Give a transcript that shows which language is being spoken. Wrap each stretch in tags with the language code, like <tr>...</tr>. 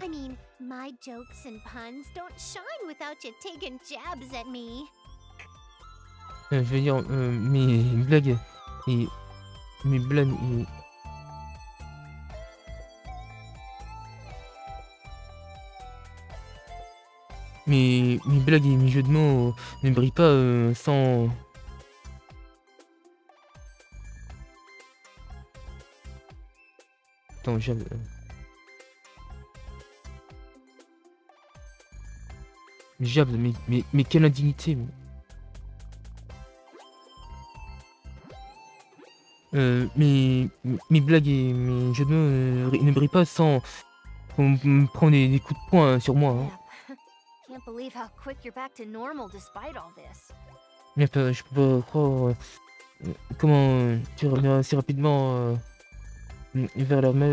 <en>I mean, my jokes and puns don't shine without you taking jabs at me.</en> <fr>Je veux dire, mes blagues et... mes blagues et... mes blagues et mes jeux de mots ne brillent pas sans... Attends, Jab, mais quelle indignité. Mes blagues et mes jeux de mots ne brillent pas sans qu'on me prenne des coups de poing sur moi. Hein.</fr> <en>Nep, can't believe how quick you're back to normal despite all this.</en> <fr>Je peux pas croire comment tu reviens si rapidement vers la...</fr>